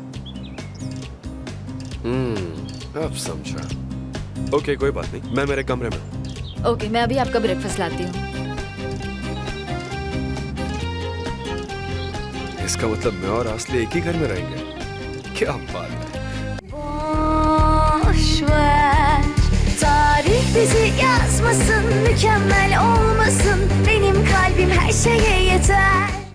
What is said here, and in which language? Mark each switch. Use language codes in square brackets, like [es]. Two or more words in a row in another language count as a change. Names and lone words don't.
[hi] अब समझा। ओके, कोई बात नहीं, मैं मेरे कमरे में। ओके, मैं अभी आपका ब्रेकफास्ट लाती हूँ। इसका मतलब मैं और आस्ले एक ही घर में रहेंगे? क्या बात है। [tr] Boş ver, tarih bizi yazmasın, mükemmel olmasın. Benim kalbim her şeye yeter.